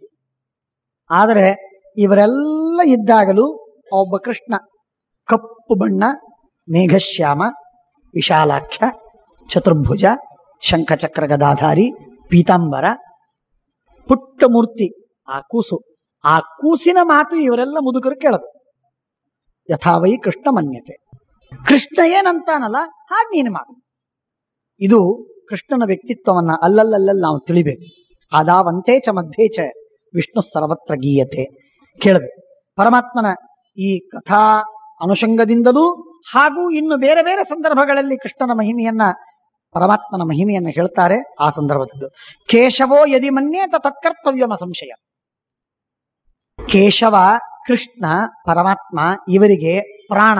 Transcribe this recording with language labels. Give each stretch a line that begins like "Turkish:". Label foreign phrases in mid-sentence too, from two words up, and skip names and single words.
Kannada: ಆದರೆ ಇವರೆಲ್ಲ ಇದ್ದಾಗಲೂ ಒಬ್ಬ ಕೃಷ್ಣ ಕಪ್ಪು ಬಣ್ಣ, ಮೇಘಶ್ಯಾಮ, ವಿಶಾಲಾಕ್ಷ, ಚತುರ್ಭುಜ, ಶಂಖಚಕ್ರ ಗದಾಧಾರಿ, ಪೀತಾಂಬರ, ಪುಟ್ಟ ಮೂರ್ತಿ, ಆ ಕೂಸು. ಆ ಕೂಸಿನ ಮಾತು ಇವರೆಲ್ಲ ಮುದುಕರು ಕೇಳದು.
Sanskrit: ಯಥಾವೈ ಕೃಷ್ಣ ಮನ್ಯತೆ.
Kannada: ಕೃಷ್ಣ ಏನಂತಾನಲ್ಲ ಹಾಗೆ ನೀನು ಮಾಡು. ಇದು ಕೃಷ್ಣನ ವ್ಯಕ್ತಿತ್ವವನ್ನ ಅಲ್ಲಲ್ಲಲ್ಲಿ ನಾವು ತಿಳಿಬೇಕು.
Sanskrit: ಆದಾವಂತೆ ಚ ಮಧ್ಯೆ ಚ ವಿಷ್ಣು ಸರ್ವತ್ರ ಗೀಯತೆ.
Kannada: ಕೇಳಬೇಕು ಪರಮಾತ್ಮನ ಈ ಕಥಾ ಅನುಷಂಗದಿಂದಲೂ ಹಾಗೂ ಇನ್ನು ಬೇರೆ ಬೇರೆ ಸಂದರ್ಭಗಳಲ್ಲಿ ಕೃಷ್ಣನ ಮಹಿಮೆಯನ್ನ, ಪರಮಾತ್ಮನ ಮಹಿಮೆಯನ್ನು ಹೇಳ್ತಾರೆ. ಆ ಸಂದರ್ಭದಲ್ಲೂ
Sanskrit: ಕೇಶವೋ ಯದಿ ಮನ್ಯೇತ ತತ್ಕರ್ತವ್ಯಮ ಸಂಶಯ.
Kannada: ಕೇಶವ, ಕೃಷ್ಣ, ಪರಮಾತ್ಮ ಇವರಿಗೆ ಪ್ರಾಣ.